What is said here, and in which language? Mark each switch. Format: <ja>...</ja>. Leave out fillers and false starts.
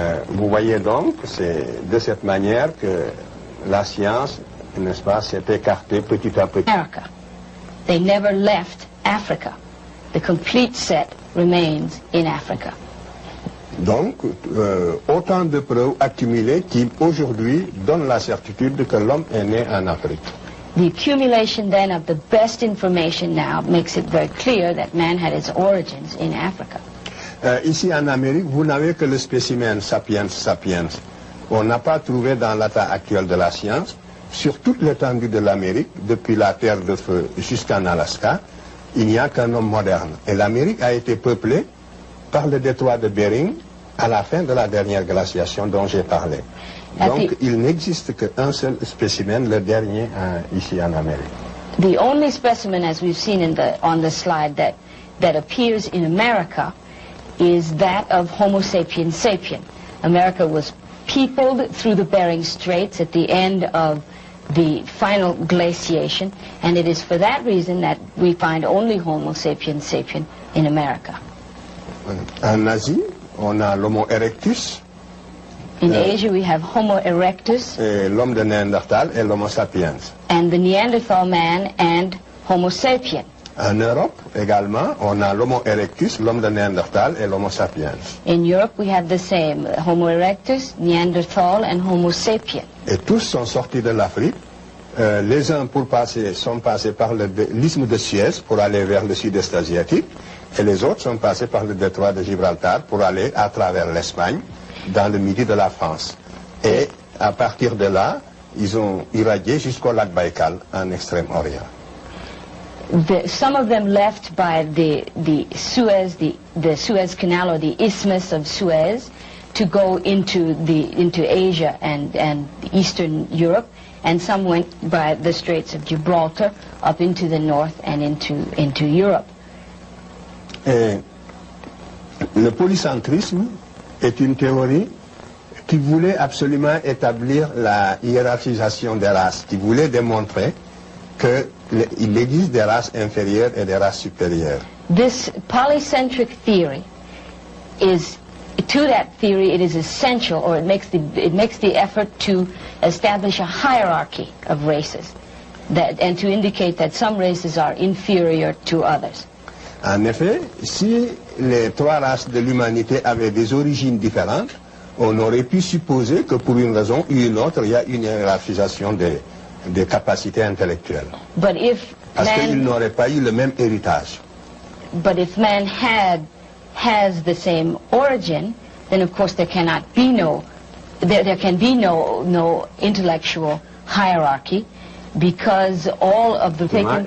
<fr>Vous voyez donc, c'est de cette manière que la science, n'est-ce pas, s'est écartée petit à petit.</fr> <en>America. They never left Africa. The complete set remains in Africa.</en> <fr>Donc, autant de preuves accumulées qui aujourd'hui donnent la certitude que l'homme est né en Afrique.</fr> <en>The accumulation then of the best information now makes it very clear that man had its origins in Africa.</en> <fr>Ici en Amérique, vous n'avez que le spécimen sapiens sapiens. On n'a pas trouvé dans l'état actuel de la science, sur toute l'étendue de l'Amérique, depuis la Terre de Feu jusqu'en Alaska, il n'y a qu'un homme moderne. Et l'Amérique a été peuplée par le détroit de Bering à la fin de la dernière glaciation dont j'ai parlé. Donc il n'existe qu'un seul spécimen, le dernier ici en Amérique.</fr> <en>The only specimen, as we've seen on the slide, that appears in America is that of Homo sapiens sapien. America was peopled through the Bering Straits at the end of the final glaciation, and it is for that reason that we find only Homo sapiens sapien in America.</en> <fr>En Asie, on a l'Homo erectus,</fr> <en>In Asia we have Homo erectus,</en> <fr>et l'homme de Néandertal et l'Homo sapiens.</fr> <en>and the Neanderthal man and Homo sapien.</en> <fr>En Europe également, on a l'Homo erectus, l'homme de Néandertal et l'Homo sapiens.</fr> <en>In Europe we have the same, Homo erectus, Neanderthal, and Homo sapien.</en> <fr>Et tous sont sortis de l'Afrique. Les uns sont passés par l'isthme de Suez pour aller vers le sud-est asiatique, et les autres sont passés par le détroit de Gibraltar pour aller à travers l'Espagne, dans le midi de la France. Et à partir de là, ils ont irradié jusqu'au lac Baïkal, en Extrême-Orient.</fr> <en>Some of them left by the Suez, the Suez Canal or the Isthmus of Suez, to go into Asia and Eastern Europe, and some went by the Straits of Gibraltar up into the north and into Europe.</en> <fr>Et le polycentrisme est une théorie qui voulait absolument établir la hiérarchisation des races, qui voulait démontrer qu'il existe des races inférieures et des races supérieures.</fr> <en>This polycentric theory to that theory it is essential, or it makes the effort to establish a hierarchy of races. and to indicate that some races are inferior to others.</en> <fr>En effet, si les trois races de l'humanité avaient des origines différentes, on aurait pu supposer que pour une raison ou une autre, il y a une hiérarchisation des capacités intellectuelles.</fr> <en>But if</en> <fr>Parce qu'ils n'auraient pas eu le même héritage.</fr> <en>But if man has the same origin, then of course there cannot be there can be no intellectual hierarchy, because all of the taken</en>